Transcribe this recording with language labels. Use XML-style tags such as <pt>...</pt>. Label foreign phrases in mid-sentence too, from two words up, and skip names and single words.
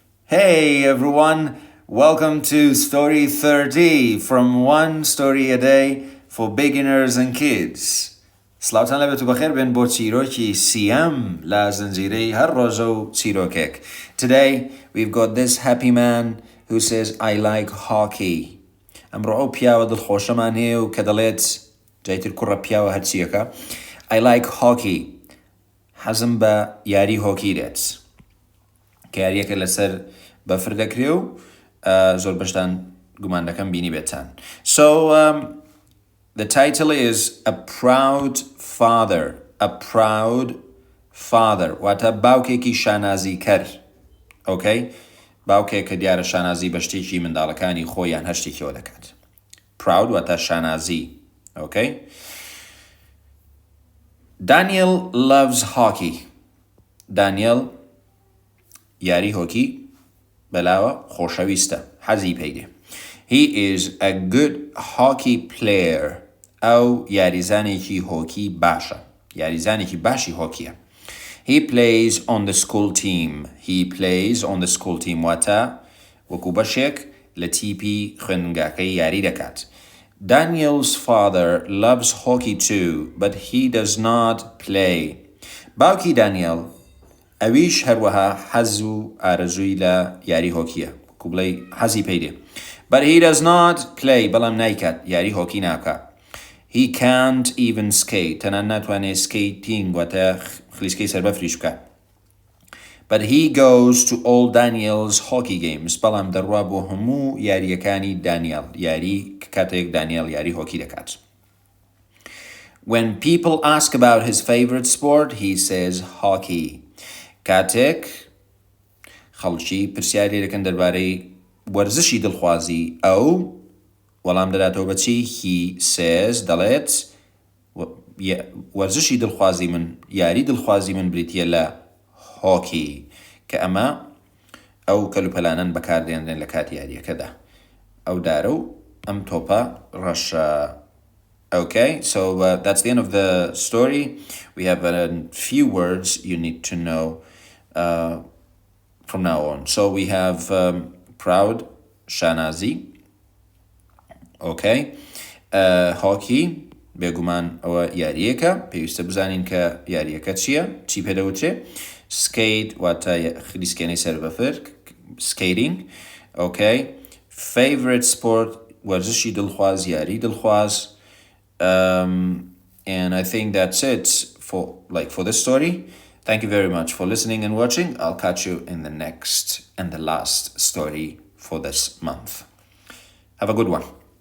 <en>Hey everyone, welcome to Story 30 from One Story a Day for Beginners and Kids.</en> <ku>سلاوتان لبتو بخير بين بو</ku> <ckb>چیرۆکی سیام لا زنجیرەی هەر ڕۆژە و چیرۆکێک.</ckb> <en>Today we've got this happy man who says I like hockey.</en> <ckb>ئەمڕۆ ئەو پیاوە دڵخۆشەمان هەیە و کە دەڵێت جایتر کوڕە پیاوە هەرچیەکە</ckb> <en>I like hockey.</en> <ckb>حەزم بە یاری هۆکی دێت. کە یاریەکە لەسەر بەفر دەکرێ و زۆر بەشدان گومان دەکەم بینی بێتان.</ckb> <en>So the title is A Proud Father. A Proud Father.</en> <ckb>واتە باوکێکی شانازی کەر.</ckb> <en>Okay?</en> <ckb>باوکێک کە دیارە شانازی بە شتێکی منداڵەکانی خۆیان هەر شتێکیەوە دەکات. Proud واتە شانازی.</ckb> <en>Okay? Daniel loves hockey.</en> <ckb>Daniel یاری هۆکی بەلاوە خۆشەویستە حەزی پێیدێ.</ckb> <en>He is a good hockey player.</en> <ckb>ئەو یاریزانێکی هۆکی باشە. یاریزانێکی باشی هۆکیە.</ckb> <en>He plays on the school team. He plays on the school team</en> <ckb>واتە وەکو بەشێک لە تیپی خوێندنگاکەی یاری دەکات.</ckb> <en>Daniel's father loves hockey too, but he does not play.</en> <ckb>باوکی دانیێل ئەویش هەروەها حەز و ئارەزووی لە یاری هۆکیە. وەکو بڵێی حەزی پێیدێ.</ckb> <en>But he does not play.</en> <ckb>بەڵام نایکات. یاری هۆکی ناکات.</ckb> <en>He can't even skate.</en> <ckb>تەنان ناتوانێت skating واتە خلیسکەی سەربەفریش بکات.</ckb> <en>But he goes to all Daniel's hockey games.</en> <ckb>بەڵام دەڕوا بۆ هەموو یاریەکانی دانیێل. یاری کاتێک دانیێل یاری هۆکی دەکات.</ckb> <en>When people ask about his favorite sport, he says hockey.</en> <ckb>کاتێک خەڵکی پرسیاری دەکەن دەربارەی وەرزشی دڵخوازی ئەو وەڵام دەداتەوە بەچی</ckb> <en>he says</en> <ckb>دەڵێت وەرزشی دڵخوازی من یاری دڵخوازی من بریتیە لە هۆکی کە ئەمە ئەو کەلوپەلانەن بەکاردێنرێن لە کات یاریەکەدا ئەو دارە و ئەم تۆپە ڕەشە.</ckb> <en>Okay, so that's the end of the story. We have a few words you need to know from now on. So we have proud, shanazi. Okay. Hockey,</en> <ckb>بێگومان ئەوە یاریەکە پێویستە بزانین کە یاریەکە چییە چی پێدەوترێ. Skate واتە خلیسکێنەی سەر بەفر skating.</ckb> <en>Okay. Favorite sport</en> <ckb>وەرزشی دڵخواز یاری دڵخواز.</ckb> <en>And I think that's it for this story. Thank you very much for listening and watching. I'll catch you in the next and the last story for this month. Have a good one.</en>